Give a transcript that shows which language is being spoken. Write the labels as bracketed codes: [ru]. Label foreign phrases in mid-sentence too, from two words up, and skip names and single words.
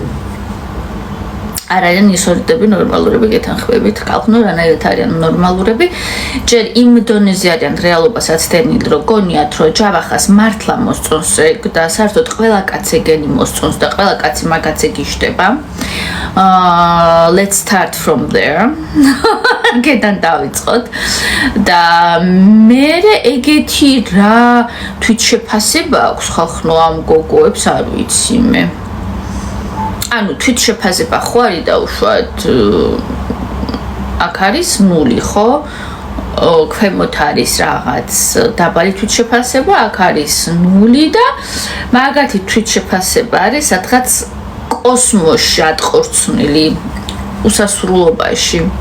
[ka] არ არიან ისორიდები ნორმალურები გეთანხმებით ხალხნო რანაირად არიან ნორმალურები ჯერ იმ დონეზე არიან რეალობასაც დენილ რო გონიათ რომ ჯავახას მართლა მოსწონს ეგ და საერთოდ ყველა კაცი ეგენი მოსწონს და ყველა კაცი მაგაც ეგიშდება [en] let's start from there [ka] გედან დავიწყოთ და მე ეგეთი რა თვით შეფასება აქვს ხალხნო ამ გოგოებს არ ვიცი მე ანუ თვით შეფასება ხო არის დაუშვათ აქ არის 0 ხო ქვემოთ არის რაღაც დაბალი თვით შეფასება აქ არის 0 და მაგათი თვით შეფასება არის სადღაც კოსმოსში ატყორცნილი უსასრულობაში